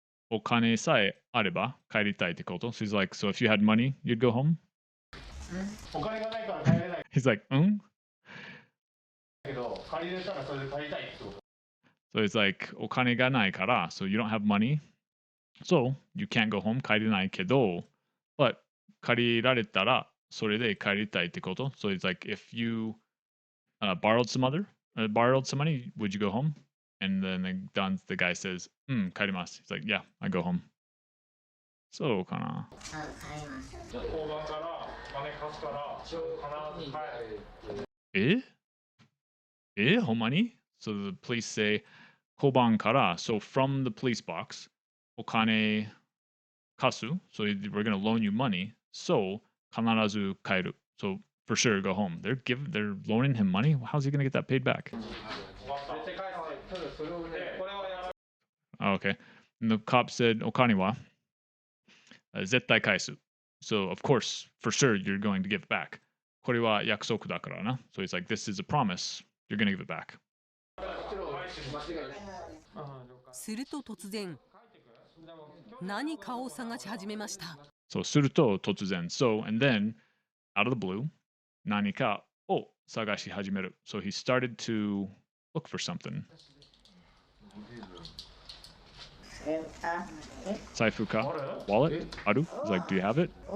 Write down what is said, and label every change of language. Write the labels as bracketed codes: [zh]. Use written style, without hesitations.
[ja] お金さえあれば帰りたいってこと [en] So he's like, so if you had money, you'd go home? [ja] お金がないから帰れない [en] He's like, [ja] けど、借りれたらそれで帰りたいってこと。 [en] So it's like, [ja] お金がないから [en] So you don't have money. So you can't go home. [ja] 帰れないけど [en] But [ja] 借りられたらそれで帰りたいってこと [en] So it's like, if you borrowed some money, would you go home? And then the guy says, [ja] 帰ります [en] He's like, yeah, I go home. [ja] そうかな。交番から金貸すから必ず帰る。ほんまに [en] So the police say, [ja] 交番から [en] So from the police box, [ja] お金貸す [en] So we're going to loan you money. So [ja] 必ず帰る [en] So for sure go home. They're loaning him money? How's he going to get that paid back? Oh, okay. And the cop said, [ja] お金は絶対返す [en] So of course, for sure, you're going to give it back. [ja] これは約束だからな [en] So he's like, this is a promise. You're going to give it back. [ja] すると突然、何かを探し始めました。 [en] So [ja] すると突然 [en] So, and then, out of the blue, [ja] 何かを探し始める [en] So he started to look for something. [ja] 財布か [en] Wallet? ある He's like, do you have it?